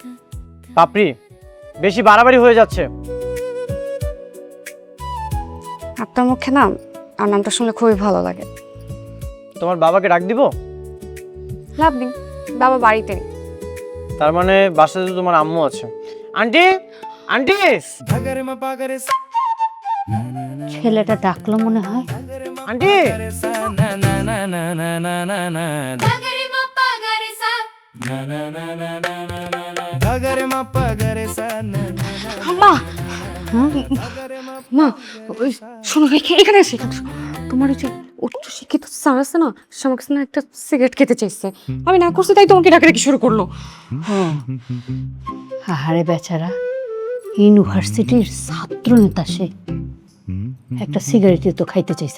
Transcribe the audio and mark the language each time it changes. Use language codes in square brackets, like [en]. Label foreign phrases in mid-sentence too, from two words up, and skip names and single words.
[bn] পাপড়ি, বেশি বাড়াবাড়ি হয়ে যাচ্ছে। আপনার মুখে না আর নামটা শুনলে খুবই ভালো লাগে। তোমার বাবাকে ডাক দিব? লাভ নেই, বাবা বাড়িতে নেই। তার মানে বাসায় তো তোমার আম্মু আছে। আন্টি, আন্টি। धागरे मप्पा गरे सा ছেলেটা ডাকলো মনে হয়। আন্টি, सा ना ना ना ना ना ना ना ना धागरे मप्पा गरे सा ना ना ना ना ना ना ना धागरे मप्पा गरे सा ना ना ना মা, মা, ওই শোনো, এখানে এসে তোমার ওই যে উচ্চ শিক্ষিত স্যার আছে না, সে আমার কাছে না একটা সিগারেট খেতে চাইছে, আমি না করছি, তাই তোমাকে ডাকাডাকি শুরু করলো। আহারে বেচারা, ইউনিভার্সিটির ছাত্র নেতা সে, একটা সিগারেটই তো খাইতে চাইছে।